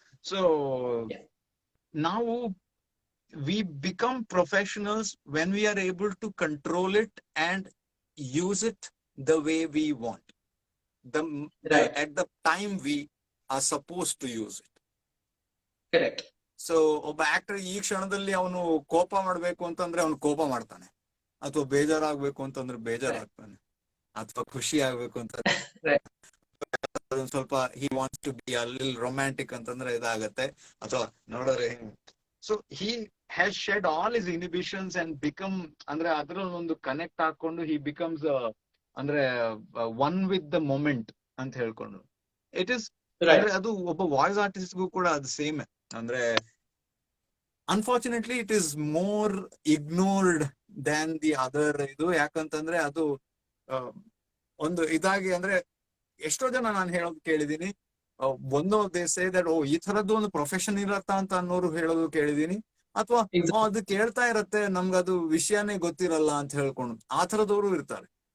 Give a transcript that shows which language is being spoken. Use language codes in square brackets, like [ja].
[kn] So ನಾವು [en] we become professionals when we are able to control it and use it the way we want, at the time we are supposed to use it. Correct. [kn] So ಒಬ್ಬ actor ಈ ಕ್ಷಣದಲ್ಲಿ ಅವನು ಕೋಪ ಮಾಡ್ಬೇಕು ಅಂತಂದ್ರೆ ಅವನು ಕೋಪ ಮಾಡ್ತಾನೆ, ಅಥವಾ ಬೇಜಾರಾಗ್ಬೇಕು ಅಂತಂದ್ರೆ ಬೇಜಾರಾಗ್ತಾನೆ, ಅಥವಾ ಖುಷಿ ಆಗ್ಬೇಕು ಅಂತ ಸ್ವಲ್ಪ [en] he wants to be a little romantic [kn] ಅಂತಂದ್ರೆ ಇದಾಗತ್ತೆ, ಅಥವಾ ನೋಡೋರೆ. [en] so he has shed all his inhibitions and become, [kn] ಅಂದ್ರೆ ಅದ್ರಲ್ಲಿ ಒಂದು ಕನೆಕ್ಟ್ ಹಾಕೊಂಡು [en] he becomes ಅಂದ್ರೆ one with the moment [kn] ಅಂತ ಹೇಳ್ಕೊಂಡು. [en] it is [kn] ಅದು ಒಬ್ಬ ವಾಯ್ಸ್ ಆರ್ಟಿಸ್ಟ್ಗೂ ಕೂಡ ಅದು ಸೇಮ್. [en] ಅಂದ್ರೆ unfortunately it is more ignored than the other ಇದು. [kn] ಯಾಕಂತಂದ್ರೆ ಅದು ಒಂದು ಇದಾಗಿ, ಅಂದ್ರೆ ಎಷ್ಟೋ ಜನ ನಾನು ಹೇಳೋದು ಕೇಳಿದೀನಿ, ಒಂದು [en] they say that ಓ [kn] ಈ ತರದ್ದು ಒಂದು ಪ್ರೊಫೆಷನ್ ಇರತ್ತಾ ಅಂತ ಅನ್ನೋರು ಹೇಳೋದು ಕೇಳಿದೀನಿ, ಅಥವಾ ಅದು ಕೇಳ್ತಾ ಇರತ್ತೆ ನಮ್ಗದು ವಿಷಯನೇ ಗೊತ್ತಿರಲ್ಲ ಅಂತ ಹೇಳ್ಕೊಂಡು ಆ ತರದವರು ಇರ್ತಾರೆ.